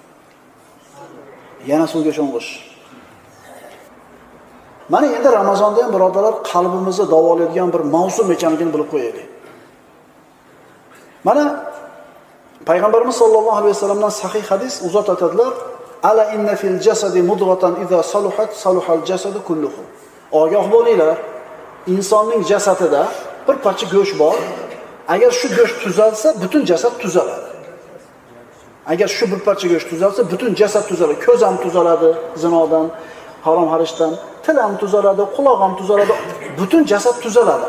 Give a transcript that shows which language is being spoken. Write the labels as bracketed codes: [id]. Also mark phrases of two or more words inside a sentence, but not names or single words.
[uz] Yana suvga sho'ng'ish. Mana endi Ramazonda ham birodarlar qalbimizni davolaydigan bir mavsum ekanligini bilib qo'yaylik. Mana Payg'ambarimiz [ar] صلى الله عليه وسلم [uz] sahih hadis uzat aytadilar: [ar] "ألا إن في الجسد مضغة إذا صلحت صلح الجسد كله." [uz] Ogoh bo'linglar, insonning jasadida bir parcha go'sht bor. Agar shu go'sht tuzalsa, butun jasad tuzaladi. Agar shu bir parcha go'sht tuzalsa, butun jasad tuzaladi. Ko'z ham tuzaladi zinodan, harom harishdan, til ham tuzaladi, quloq ham tuzaladi, butun jasad tuzaladi.